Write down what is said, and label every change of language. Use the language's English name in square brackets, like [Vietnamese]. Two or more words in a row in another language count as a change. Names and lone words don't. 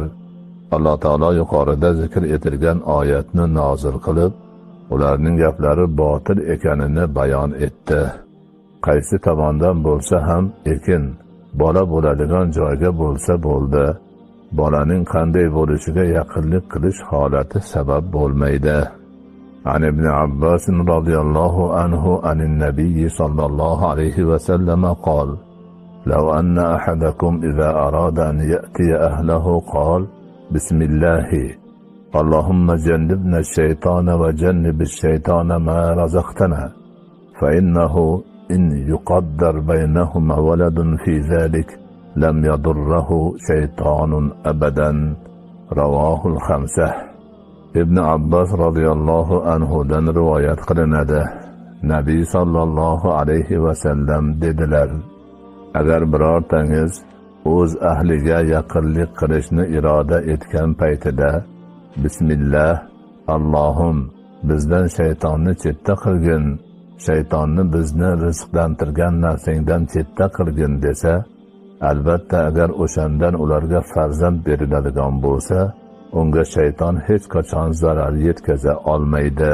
[Uzbek] Alloh taolo yuqorida zikr etilgan oyatni nozil qilib, ularning gaplari botil ekanini bayon etdi. Qaysi tomondan bo'lsa ham bola bo'ladigan joyga bo'lsa bo'ldi. Bolaning qanday bo'lishiga yaqinlik qilish holati sabab bo'lmaydi. [Arabic] عن ابن عباس رضي الله عنه عن النبي صلى الله عليه وسلم قال: لو أن أحدكم إذا أراد أن يأتي أهله قال: بسم الله اللهم جنبنا الشيطان وجنب الشيطان ما رزقتنا، فإنه إن يقدر بينهما ولد في ذلك لم يضره شيطان أبدا. رواه الخمسة. [Uzbek] Ibn Abbas [Arabic] رضي الله عنه [Uzbek] rivoyat qilinadi. Nabiy [Arabic] صلى الله عليه وسلم [Uzbek] dedilar: agar birortangiz o'z ahliga yaqinlik qilishni iroda etgan paytida bismillah, Allohim bizdan shaytonni chetda qilgin, shaytonni bizni rizqlantirgan narsangdan chetda qilgin desa, albatta agar o'shandan ularga farzand beriladigan bo'lsa, unga shayton hech qachon zarar yetkaza olmaydi.